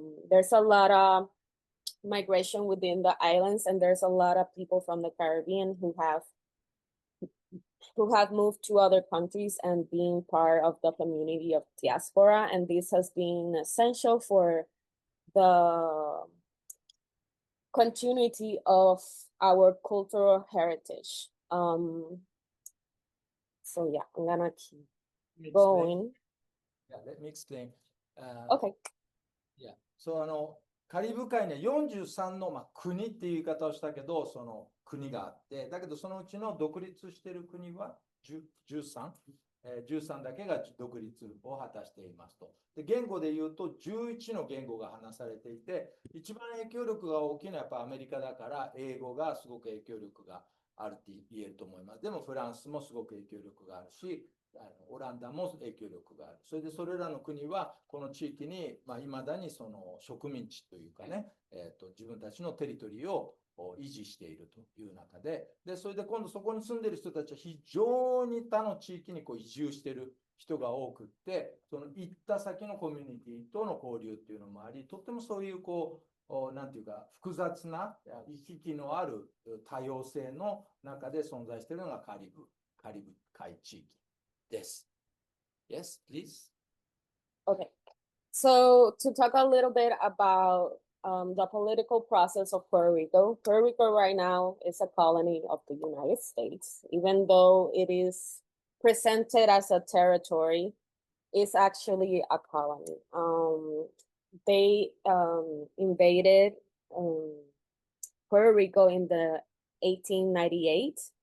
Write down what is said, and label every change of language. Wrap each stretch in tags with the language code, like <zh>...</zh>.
<en>There's a lot of migration within the islands, and there's a lot of people from the Caribbean who have moved to other countries and being part of the community of diaspora, and this has been essential for the continuity of our cultural heritage. So yeah, I'm gonna keep going. Yeah, let me explain. Okay. Yeah.</en> <ja>So カリブ海には43の、国っていう言い方をしたけど、その国があって、だけどそのうちの独立している国は13、13だけが独立を果たしていますと。で、言語で言うと11の言語が話されていて、一番影響力が大きいのはやっぱアメリカだから、英語がすごく影響力があるって言えると思います。でもフランスもすごく影響力があるし、オランダも影響力がある。それでそれらの国はこの地域にいまだにその植民地というかね、自分たちのテリトリーを維持しているという中で、それで今度そこに住んでいる人たちは非常に他の地域に移住している人が多くって、その行った先のコミュニティとの交流っていうのもあり、とってもそういうなんていうか複雑な行き来のある多様性の中で存在しているのがカリブ海地域です。</ja> <en>Yes, please. Okay. So to talk a little bit about the political process of Puerto Rico. Puerto Rico right now is a colony of the United States, even though it is presented as a territory. It's actually a colony. They invaded Puerto Rico in the 1898.</en>